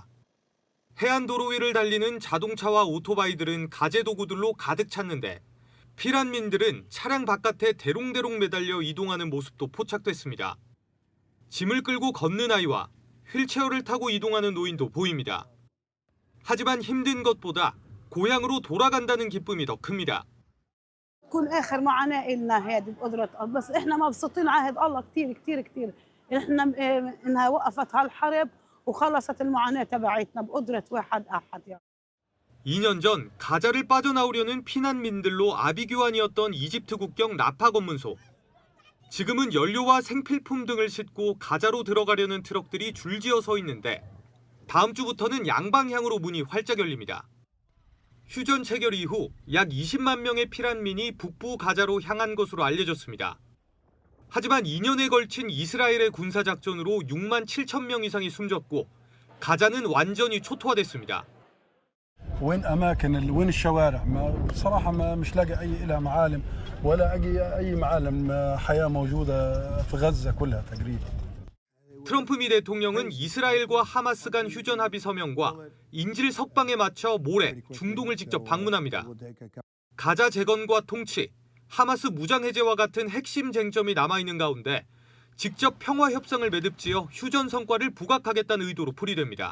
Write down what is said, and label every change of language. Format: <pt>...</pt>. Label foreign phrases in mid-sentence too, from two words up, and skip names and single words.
<ko>해안도로 위를 달리는 자동차와 오토바이들은 가재 도구들로 가득 찼는데 피란민들은 차량 바깥에 대롱대롱 매달려 이동하는 모습도 포착됐습니다. 짐을 끌고 걷는 아이와 휠체어를 타고 이동하는 노인도 보입니다. 하지만 힘든 것보다 고향으로 돌아간다는 기쁨이 더 큽니다.</ko> <ar>كل آخر معاناة إلنا هذه بقدرة الله بس إحنا مبسوطين على هذا الله كثير كثير كثير إحنا إنها وقفت هالحرب وخلصت المعاناة تبعتنا بقدرة واحد أحد.</ar> <ko>2년 전 가자를 빠져나오려는 피난민들로 아비규환이었던 이집트 국경 라파 검문소. 지금은 연료와 생필품 등을 싣고 가자로 들어가려는 트럭들이 줄지어 서 있는데 다음 주부터는 양방향으로 문이 활짝 열립니다. 휴전 체결 이후 약 20만 명의 피난민이 북부 가자로 향한 것으로 알려졌습니다. 하지만 2년에 걸친 이스라엘의 군사작전으로 6만 7천 명 이상이 숨졌고 가자는 완전히 초토화됐습니다.</ko> <ar>وين اماكن وين الشوارع بصراحه مش لاقي اي لها معالم ولا اي معالم حياه موجوده في غزه كلها تقريبا.</ar> <ko>트럼프 미 대통령은 이스라엘과 하마스 간 휴전 합의 서명과 인질 석방에 맞춰 모레 중동을 직접 방문합니다. 가자 재건과 통치, 하마스 무장 해제와 같은 핵심 쟁점이 남아있는 가운데 직접 평화 협상을 매듭지어 휴전 성과를 부각하겠다는 의도로 풀이됩니다.</ko>